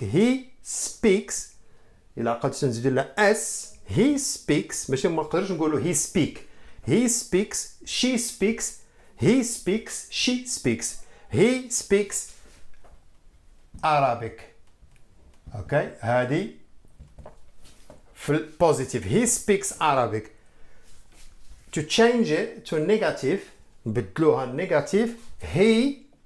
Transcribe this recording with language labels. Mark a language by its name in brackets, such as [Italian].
[English] he speaks [Arabic] إلا قدرت نزيدو لها s. [English] he speaks [Arabic] ماشي ما نقدرش نقولوا [English] he speak. he speaks she speaks he speaks she speaks he speaks Arabic. [Arabic] اوكي هذه في البوزيتيف [English] he speaks Arabic. to change it to negative [Arabic] نبدلوها [English] negative he